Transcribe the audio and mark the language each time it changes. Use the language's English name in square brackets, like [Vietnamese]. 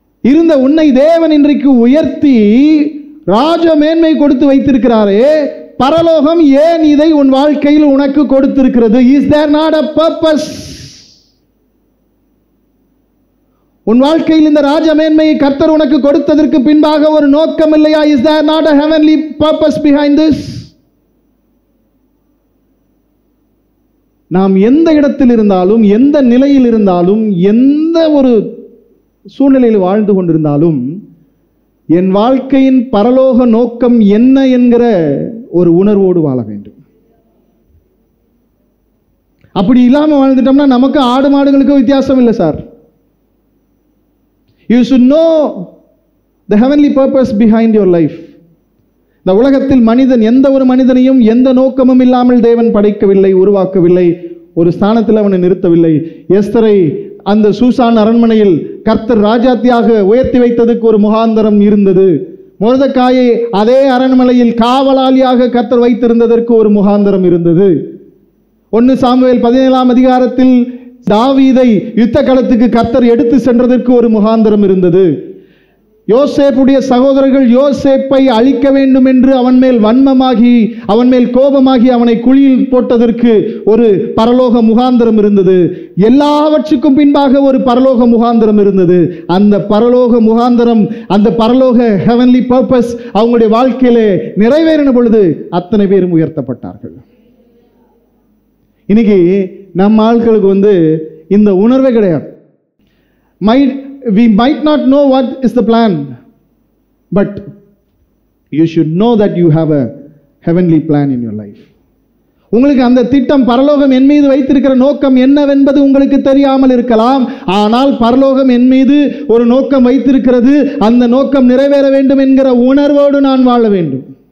[Tamil] இருந்த உன்னை தேவன் இன்றைக்கு உயர்த்தி ராஜ மேன்மை கொடுத்து வைத்திருக்கிறாரே, பரலோகம் ஏன் இதை உன் வாழ்க்கையில் உனக்கு கொடுத்திருக்கிறது? [English] Is there not a purpose? [Tamil] உன் வாழ்க்கையில் இந்த ராஜ மேன்மையை கர்த்தர் உனக்கு கொடுத்ததற்கு பின்பாக ஒரு நோக்கம் இல்லையா? [English] Is there not a heavenly purpose behind this? [Tamil] நாம் எந்த இடத்தில் இருந்தாலும், எந்த நிலையில் இருந்தாலும், எந்த ஒரு சூழ்நிலையில் வாழ்ந்து கொண்டிருந்தாலும், என் வாழ்க்கையின் பரலோக நோக்கம் என்ன என்கிற ஒரு உணர்வோடு வாழ வேண்டும். அப்படி இல்லாம வாழ்ந்துட்டோம்னா நமக்கு ஆடு மாடுகளுக்கு வித்தியாசம் இல்லை sir. [English] You should know the heavenly purpose behind your life. [Tamil] இந்த உலகத்தில் மனிதன், எந்த ஒரு மனிதனையும் எந்த நோக்கமும் இல்லாமல் தேவன் படைக்கவில்லை, உருவாக்கவில்லை, ஒரு ஸ்தானத்தில் அவனை நிறுத்தவில்லை. எஸ்தரை அந்த சூசான் அரண்மனையில் கர்த்தர் ராஜாத்தியாக உயர்த்தி வைத்ததுக்கு ஒரு முகாந்தரம் இருந்தது. மொர்தெகாயை அதே அரண்மனையில் காவலாளியாக கர்த்தர் வைத்திருந்ததற்கு ஒரு முகாந்தரம் இருந்தது. 1 சாமுவேல் 17ஆம் அதிகாரத்தில் தாவீதை யுத்த களத்துக்கு கர்த்தர் எடுத்து சென்றதற்கு ஒரு முகாந்தரம் இருந்தது. யோசேப்புடைய சகோதரர்கள் யோசேப்பை அழிக்க வேண்டும் என்று அவன் மேல் வன்மமாகி, அவன் மேல் கோபமாகி அவனை குழியில் போட்டதற்கு ஒரு பரலோக முகாந்தரம் இருந்தது. எல்லாவற்றுக்கும் பின்பாக ஒரு பரலோக முகாந்தரம் இருந்தது. அந்த பரலோக முகாந்தரம், அந்த பரலோக [English] heavenly purpose [Tamil] அவங்களுடைய வாழ்க்கையிலே நிறைவேறின பொழுது அத்தனை பேரும் உயர்த்தப்பட்டார்கள். இன்னைக்கு நம்ம ஆட்களுக்கு இந்த உணர்வே கிடையாது. [English] We might not know what is the plan, but you should know that you have a heavenly plan in your life. [Tamil] உங்களுக்கு அந்த திட்டம், பரலோகம் என் மீது வைத்திருக்கிற நோக்கம் என்னவென்பது உங்களுக்கு தெரியாமல் இருக்கலாம். ஆனால் பரலோகம் என் மீது ஒரு நோக்கம் வைத்திருக்கிறது, அந்த நோக்கம் நிறைவேற வேண்டும் என்கிற உணர்வோடு நான் வாழ வேண்டும்.